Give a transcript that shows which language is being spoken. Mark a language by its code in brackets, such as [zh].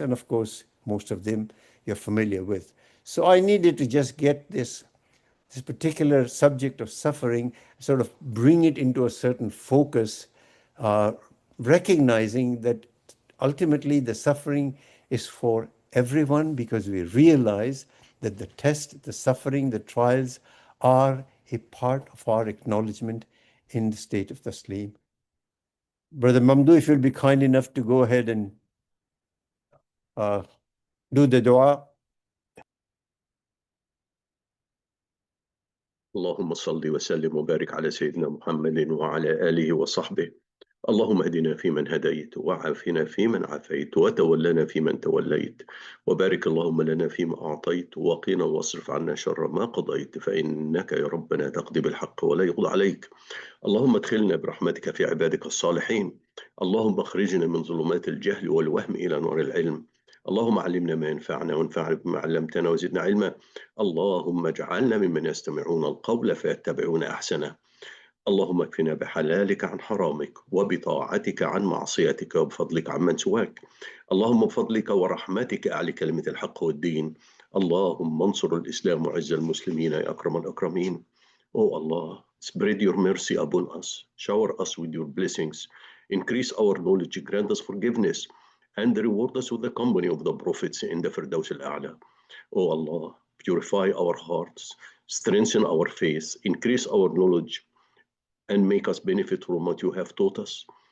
[en] And of course, most of them you're familiar with. So I needed to just get this particular subject of suffering, sort of bring it into a certain focus, recognizing that ultimately the suffering is for everyone, because we realize that the test, the suffering, the trials are a part of our acknowledgement in the state of taslim. Brother Mamdu, if you'll be kind enough to go ahead and do the dua. [ar] اللهم صل وسلم وبارك على سيدنا محمد وعلى آله وصحبه. اللهم اهدنا فيمن هديت وعافنا فيمن عافيت وتولنا فيمن توليت وبارك اللهم لنا فيما أعطيت وقنا واصرف عنا شر ما قضيت فإنك يا ربنا تقضي بالحق ولا يقضى عليك. اللهم ادخلنا برحمتك في عبادك الصالحين. اللهم اخرجنا من ظلمات الجهل والوهم إلى نور العلم. اللهم علمنا ما ينفعنا وانفعنا بما علمتنا وزدنا علما. اللهم اجعلنا ممن يستمعون القول فيتبعون أحسنه. اللهم اكفنا بحلالك عن حرامك وبطاعتك عن معصيتك وبفضلك عمن سواك. اللهم بفضلك ورحمتك أعلي كلمة الحق والدين. اللهم انصر الإسلام وعز المسلمين يا أكرم الأكرمين. [en] Oh Allah, spread your mercy upon us, shower us with your blessings, increase our knowledge, grant us forgiveness, and reward us with the company of the prophets in the Firdaus al-A'la. Oh Allah, purify our hearts, strengthen our faith, increase our knowledge, and make us benefit from what you have taught us.